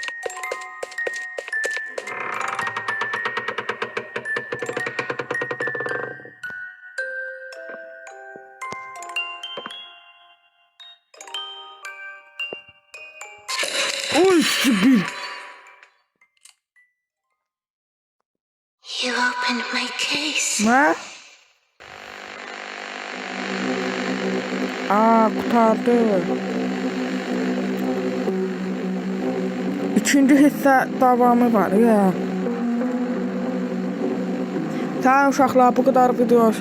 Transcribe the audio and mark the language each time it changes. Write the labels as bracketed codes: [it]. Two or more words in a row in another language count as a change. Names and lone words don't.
[tr] Oy, Sibyl. [en] You opened my case. [tr] Ne? Kurtardı. [az] Üçüncü hissə davamı var ya. Sağ uşaqlar, bu kadar video olsun.